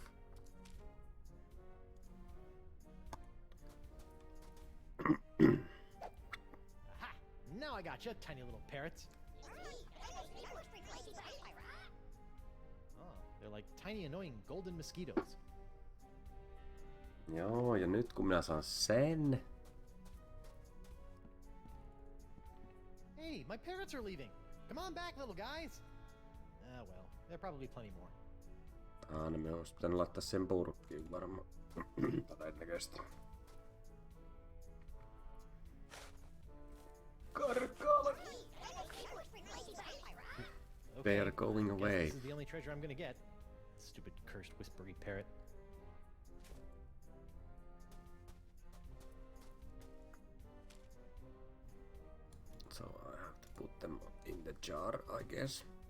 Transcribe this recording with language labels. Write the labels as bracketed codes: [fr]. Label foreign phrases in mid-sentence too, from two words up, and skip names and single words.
[en] Aha! Now I got you, tiny little parrots. They're like tiny annoying golden mosquitoes. [fi] Joo, ja nyt kun minä saan sen... [en] Hey, my parrots are leaving! Come on back, little guys! Ah, well, there'll probably be plenty more. [fi] No me olisi pitänyt laittaa sen purkkiin varmaan. Todennäköisesti. Karkaalle! [en] They are going away. This is the only treasure I'm gonna get. Stupid cursed whispery parrot. So I have to put them in the jar, I guess.